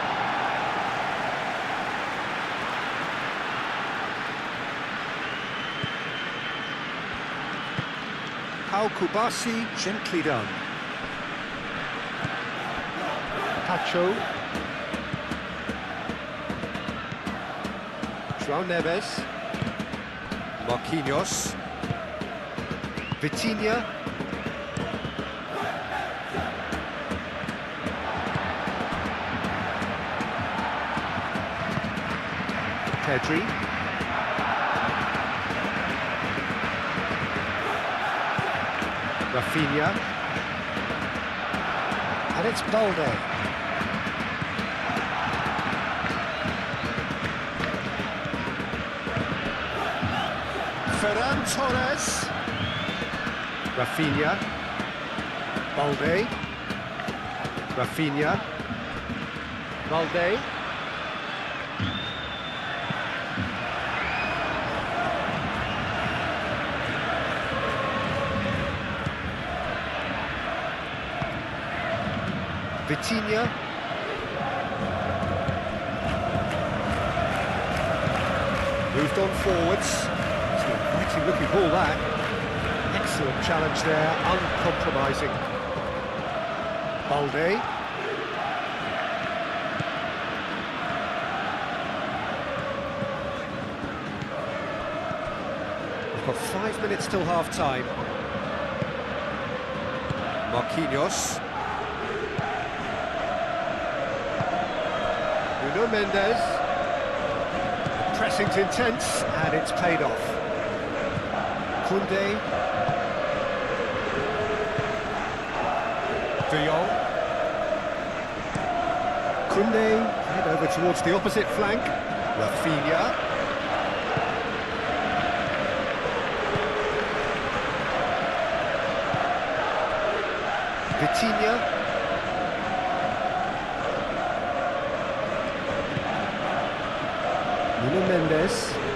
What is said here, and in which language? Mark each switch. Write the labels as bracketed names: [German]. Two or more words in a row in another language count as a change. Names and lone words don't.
[English] Pau Kubasi, gently done. Pacho. João Neves. Marquinhos. Vitinha. Pedri. Rafinha. And it's Balde. Ferran Torres. Rafinha. Balde. Rafinha. Balde. Vitinha. Moved on forwards. It's a pretty looking ball, that. Excellent challenge there, uncompromising. Balde. We've got 5 minutes till half-time. Marquinhos. Nuno Mendes. Pressing's intense, and it's paid off. Koundé. De Jong. Koundé, head over towards the opposite flank. Rafinha. Vitinha. Nuno Mendes.